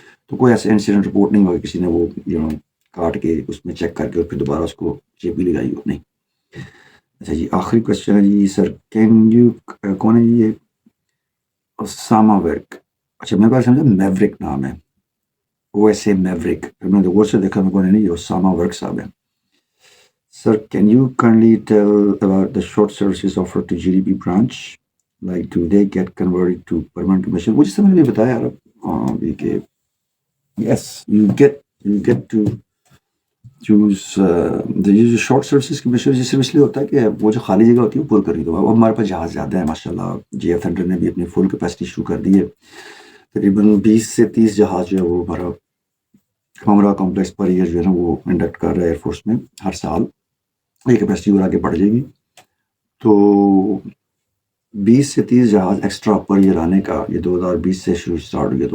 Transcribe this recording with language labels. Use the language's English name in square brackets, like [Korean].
[Urdu] تو کوئی ایسا انسیڈنٹ رپورٹ نہیں ہوا کہ کسی نے وہ کاٹ کے اس میں چیک کر کے اور پھر دوبارہ اس کو چیپ بھی لگائی ہو, نہیں. اچھا جی, آخری کوشچن ہے جی سر, [English] can you, [Urdu] کون ہے جی یہ اسامہ ورک. اچھا میرے پاس سمجھا میوریک نام ہے, او ایس اے میوریک, میں نے غور سے دیکھا میرے کو نہیں, یہ اسامہ ورک صاحب ہے. [English] Sir, can you kindly tell about the short services offered to GDP branch? Like, do they get converted to permanent commission? [Urdu] وہ جس سے میں نے بتایا یار کہ [English] yes, you get to choose the short services commission. [Urdu] جس سے اس لیے ہوتا ہے کہ وہ جو خالی جگہ ہوتی ہے وہ پور کر رہی. تو اب ہمارے پاس جہاز زیادہ ہے ماشاء اللہ, جی ایف تھنڈر نے بھی اپنی فل کیپیسٹی شروع کر دی ہے. تقریباً 20 سے 30 جہاز جو ہے وہ ہمارا ہمارا کمپلیکس پر ایئر جو ہے نا وہ انڈکٹ کر رہا ہے ایئر فورس میں ہر سال. یہ کیپیسٹی اور آگے بڑھ جائے گی, تو 20 سے 30 جہاز ایکسٹرا پر ایئر آنے کا یہ 2020 سے اسٹارٹ ہو گیا.